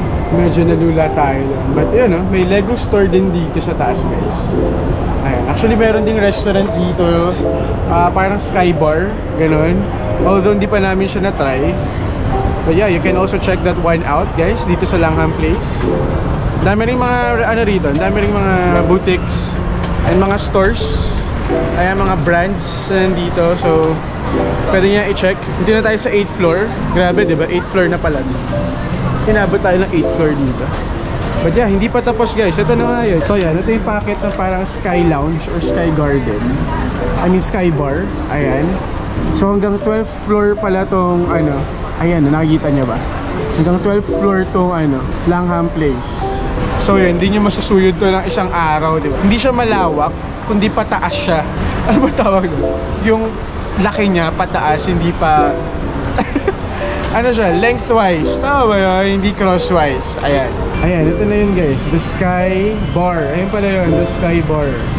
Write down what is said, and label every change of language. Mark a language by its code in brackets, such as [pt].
[tl] Medyo nalula tayo doon. But yun, may Lego store din dito sa taas, guys. Ayan. Actually, meron ding restaurant dito. Parang Sky Bar. Ganon. Although, hindi pa namin siya na-try. [en] But yeah, you can also check that one out, guys. [tl] Dito sa Langham Place. Dami rin mga, rito. Dami rin mga boutiques and mga stores. Ayan, mga brands na nandito. So, pwede niya i-check. Hindi na tayo sa 8th floor. Grabe, diba? 8th floor na pala. Inabot tayo ng 8th floor dito. [en] But yeah, [tl] hindi pa tapos, guys. Ito na nga yun. So yan, ito yung packet ng parang Sky Lounge or Sky Garden. [en] I mean Sky Bar. [tl] Ayan. So hanggang 12th floor pala tong ayan, nakikita niyo ba? Hanggang 12th floor tong Langham Place. So yun, hindi nyo masusuyod to ng isang araw, di ba? Hindi siya malawak, kundi pataas siya. Ano ba tawag doon? Yung laki niya pataas, hindi pa siya, lengthwise. Tama ba yun? Hindi crosswise. Ayan. Ayan, ito na yun, guys. The Sky Bar. Ayan pala yun, The Sky Bar.